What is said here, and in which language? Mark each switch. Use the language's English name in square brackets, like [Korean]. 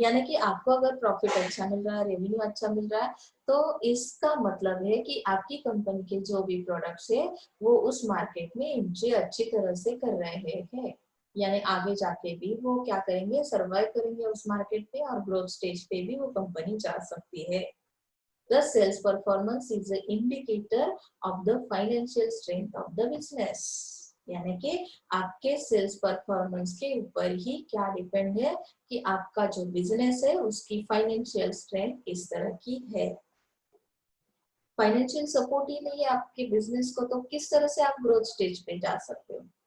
[Hindi] यानी कि आपको अगर प्रॉफिट अच्छा मिल रहा है, रेवेन्यू अच्छा मिल रहा है, तो इसका मतलब है कि आपकी कंपनी के जो भी प्रोडक्ट्स है वो उस मार्केट में एंट्री अच्छी तरह से कर रहे हैं। यानी आगे जाके भी वो क्या करेंगे? सर्वाइव करेंगे उस मार्केट पे और ग्रोथ स्टेज पे भी वो कंपनी जा सकती है। [English] The sales performance is an indicator of the financial strength of the business। [Hindi] यानी कि आपके सेल्स परफॉर्मेंस के ऊपर ही क्या डिपेंड है कि आपका जो बिजनेस है उसकी फाइनेंशियल स्ट्रेंथ किस तरह की है। फाइनेंशियल सपोर्ट ही नहीं है आपके बिजनेस को, तो किस तरह से आप ग्रोथ स्टेज पे जा सकते हो?